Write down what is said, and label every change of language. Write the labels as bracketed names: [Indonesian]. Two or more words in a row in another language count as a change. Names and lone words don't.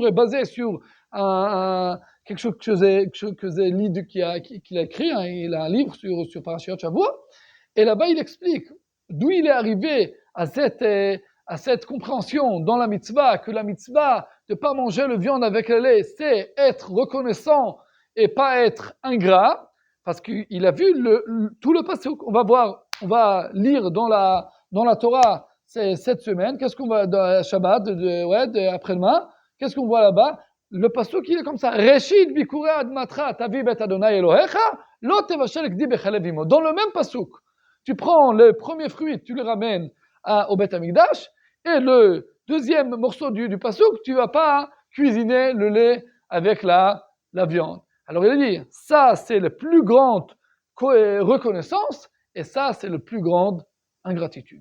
[French] est basé sur quelque chose que Zélid qui a écrit, il a un livre sur [Hebrew] פרשת שבוע, [French] et là-bas il explique d'où il est arrivé à cette compréhension dans la mitzvah, que la mitzvah de ne pas manger le viande avec le lait, c'est être reconnaissant et pas être ingrat, parce qu'il a vu tout le passage. On va lire dans la Torah cette semaine. Qu'est-ce qu'on voit dans Shabbat, après-demain? Qu'est-ce qu'on voit là-bas? Le pasuk il est comme ça. [Hebrew] ראשית בכורי אדמתך תביא בית ה' אלהיך לא תבשל גדי בחלב אמו. [French] Dans le même pasuk, tu prends le premier fruit, tu le ramènes au [Hebrew] בית המקדש, [French] et le deuxième morceau du pasuk, tu vas pas cuisiner le lait avec la viande. Alors il a dit, ça c'est la plus grande reconnaissance, et ça c'est la plus grande ingratitude.